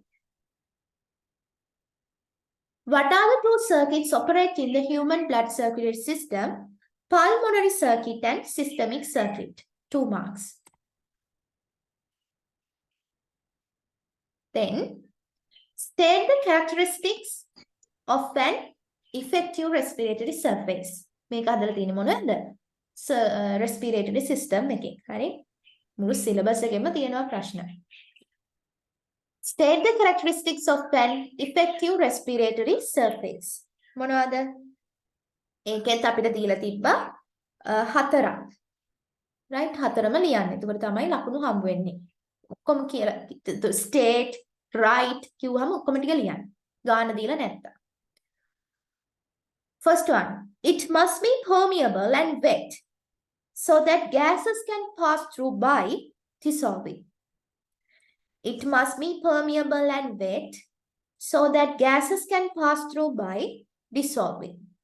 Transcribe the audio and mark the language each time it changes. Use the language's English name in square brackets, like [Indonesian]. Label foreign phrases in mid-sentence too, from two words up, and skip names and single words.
[English] What are the 2 circuits operating in the human blood circulatory system? Pulmonary circuit and systemic circuit. 2 marks. Then, state the characteristics of an effective respiratory surface. [Sinhala] මේක අදලා තියෙන්නේ මොනවද? [English] respiratory system [Sinhala] එකේ. හරි? මුළු syllabus එකෙම තියෙනවා ප්‍රශ්න. [English] State the characteristics of an effective respiratory surface. [Sinhala] මොනවද? ඒකෙත් අපිට දීලා තිබ්බා 4ක්. right? 4ම ලියන්න. එතකොට තමයි ලකුණු හම්බ වෙන්නේ. ඔක්කොම කියලා [English] state, write [Sinhala] කිව්වම ඔක්කොම ටික ලියන්න. ගාන දීලා නැත්තම්. [English] First one, it must be permeable and wet so that gases can pass through by dissolving. It must be permeable and wet so that gases can pass through by dissolving.